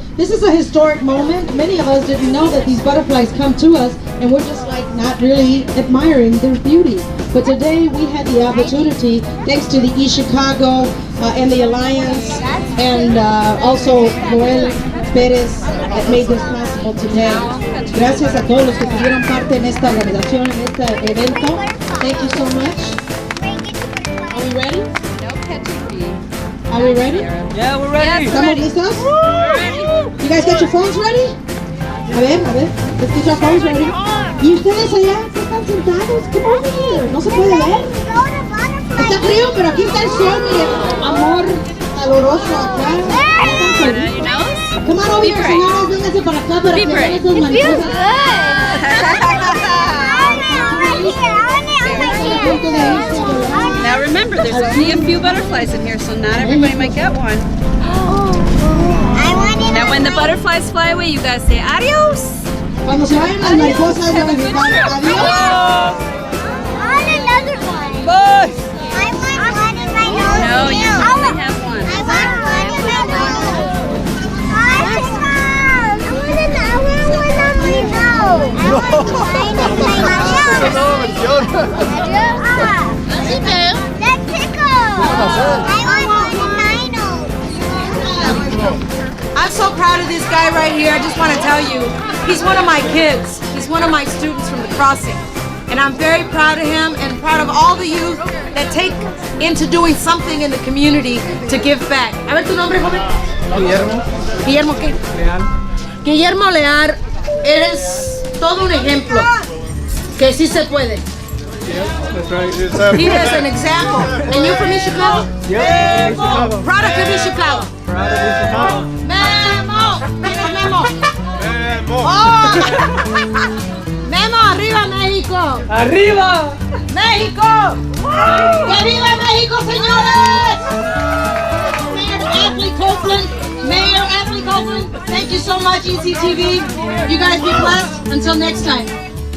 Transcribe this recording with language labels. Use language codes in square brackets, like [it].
[en] This is a historic moment. Many of us didn't know that these butterflies come to us, and we're just like not really admiring their beauty. But today we had the opportunity, thanks to the East Chicago and the Alliance, and also Joel Perez that made this possible today. [es] Gracias a todos los que tuvieron parte en esta organización, en este evento. [en] Thank you so much. Are we ready? No catching. Are we ready? Yeah, we're ready. [es] ¿Estamos listos? [en] You guys got your phones ready? [es] A ver, [en] let's get your phones ready. [es] ¿Y ustedes allá qué están sentados? ¿Qué pasa? ¿No se puede ver? Está frío, pero aquí está el sol, mire. Amor caloroso acá. [en] Come on over here, [es] señores, vénganse para acá para que vean estas mariposas. [en] Now remember, there's only a few butterflies in here, so not everybody might get one. Now when the butterflies fly away, you guys say adios. [es] Cuando se vayan las mariposas, van a gritar adiós. [en] Another one. Bye. I want one in my nose. No, you only have one. I want one in my nose. I want one in my nose. I want mine in my nose. That's tickle. I want one in my nose. I'm so proud of this guy right here. I just want to tell you, he's one of my kids. He's one of my students from the crossing. And I'm very proud of him and proud of all the youth that take into doing something in the community to give back. [es] A ver tu nombre, joven. Guillermo. Guillermo, ¿qué? Leal. Guillermo Lear, eres todo un ejemplo. Que sí se puede. [en] That's right. He is an example. And you're from East Chicago? Yeah, East Chicago. Product of East Chicago. Proud of East Chicago. [es] Memo! ¿Quién es Memo? Memo. Oh. Memo, arriba México. Arriba. México. ¡Que viva México, señores! [en] Mayor Ashley Copeland, thank you so much, ECTV. You guys be blessed. Until next time.